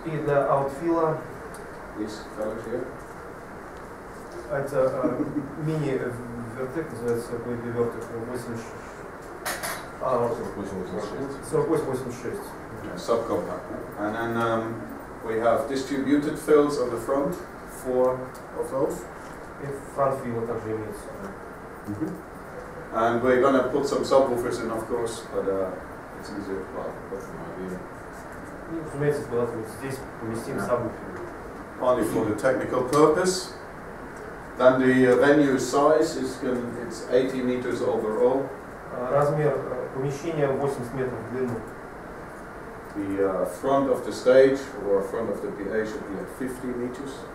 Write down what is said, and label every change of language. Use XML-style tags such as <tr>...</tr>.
<ru>И для аутфила</ru> <en>These fellows here.</en> <ru>это мини-вертек, называется вертек 4886.</ru> <en>Subcompact. And then we have distributed fills on the front, 4 of those.</en> <ru>И фронт-фила также имеется.</ru> <en>And we're going to put some subwoofers in, of course, but it's easier to put them here.</en> <ru>И, разумеется, куда-то вот здесь поместим сабвуфер.</ru> <en>Only for the technical purpose. Then the venue size is it's 80 meters overall.</en> <ru>Размер Помещение 80 метров в длину.</ru> <en>The front of the stage or front of the PA should be at 50 meters.</en>